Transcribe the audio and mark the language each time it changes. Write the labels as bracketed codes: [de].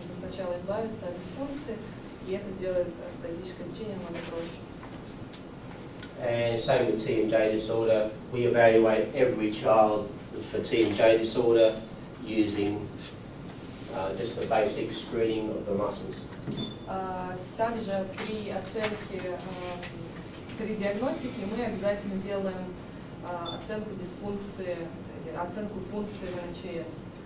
[ru] Нужно сначала избавиться от дисфункции, и это сделает ортодонтическое лечение намного проще. [en] And same with TMJ disorder. We evaluate every child for TMJ disorder using just the basic screening of the muscles. [ru] Также при оценке, при диагностике мы обязательно делаем оценку дисфункции, оценку функции в НЧС.